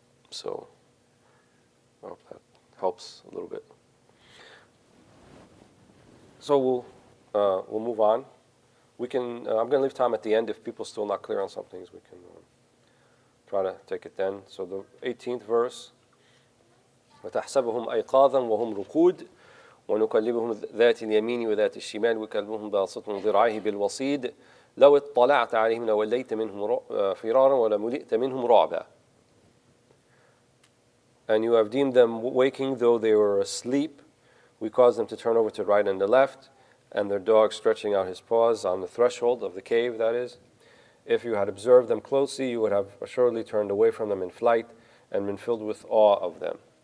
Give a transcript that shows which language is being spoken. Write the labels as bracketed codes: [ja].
[en] So I hope that helps a little bit. So we'll move on. We can. I'm going to leave time at the end if people are still not clear on some things. We can try to take it then. So the 18th verse. [ar] وتحسبهم أيقاظا وهم رقود ونقلبهم ذات اليمين وذات الشمال وكلبهم باسط ذراعيه بالوصيد لو اطلعت عليهم لوليت منهم فرارا ولملئت منهم رعبا. [en] And you have deemed them waking though they were asleep. We caused them to turn over to the right and the left, and their dog stretching out his paws on the threshold of the cave, that is. If you had observed them closely, you would have assuredly turned away from them in flight and been filled with awe of them.